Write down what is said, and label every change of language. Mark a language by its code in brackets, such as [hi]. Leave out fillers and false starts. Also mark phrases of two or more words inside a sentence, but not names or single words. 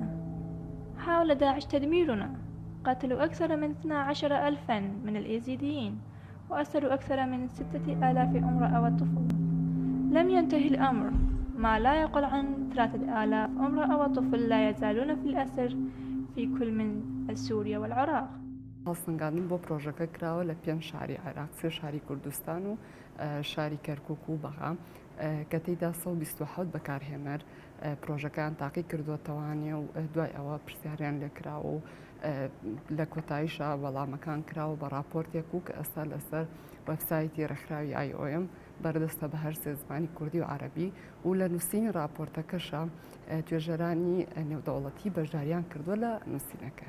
[ar] حاول داعش تدميرنا، قتلوا أكثر من 12,000 من الإيزيديين وأسروا أكثر من 6,000 امرأة وطفل. لم ينتهي الأمر، ما لا يقل عن 3,000 امرأة وطفل لا يزالون في الأسر في كل من سوريا والعراق. [ckb] هەڵسەنگاندن بۆ پرۆژەکە کراوە لە 5 شاری عێراق، 3 شاری کوردستان و شاری کەرکووک و بەغا کە تێیدا 127 بەکارهێنەر پرۆژەکان تاقی کردوتەوانێ و دوای ئەوە پرسیاریان لێکراوە و لە کۆتاییشە وەڵامەکان کراوە بە راپۆرتێک و کە ئەستا لەسەر وەبسایتی ڕێکخراوی IOM بەردەستە بە هەر سێ زمانی کوردی و عەرەبی و لە نووسینی راپۆرتەکەشە توێژەرانی نێودەوڵەتی بەشداریان کردووە لە نووسینەکە.